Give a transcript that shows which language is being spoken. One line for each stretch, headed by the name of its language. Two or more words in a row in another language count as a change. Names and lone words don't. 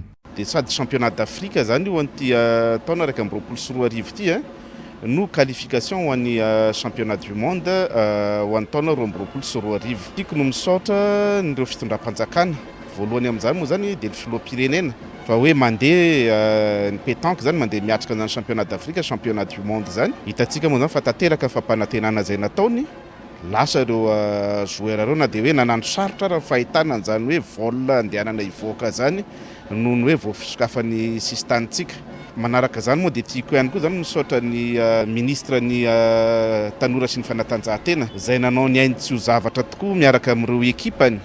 Malagasy: Dia sady
French: championnat d'Afrique
Malagasy: zany io an'ity taona 2024 ity no qualification ho an'ny
French: championnat du monde
Malagasy: ho an'ny taona 2024. Tiako no misaotra nireo fitondram-panjakana voalohany amin'izany moa zany dia ny filoham-pirenena fa hoe mandeha ny pétanque zany mandeha miatrika zany
French: championnat d'Afrique championnat du monde
Malagasy: zany hitantsika moa zany fa tanteraka fampanantenana zay nataony lasa ireo joueur reo na dia hoe nanano sarotra raha fahitana an'izany hoe vol andehanana hivoaka zany noho ny hoe voafisokafany sistanitsika. Manaraka zany moa dia tiako ihany koa zany misaotra ny ministre ny tanora sy ny fanatanjahantena izay nanao ny ainy tsy ho zavatra tokoa miaraka amin'ireo ekipany.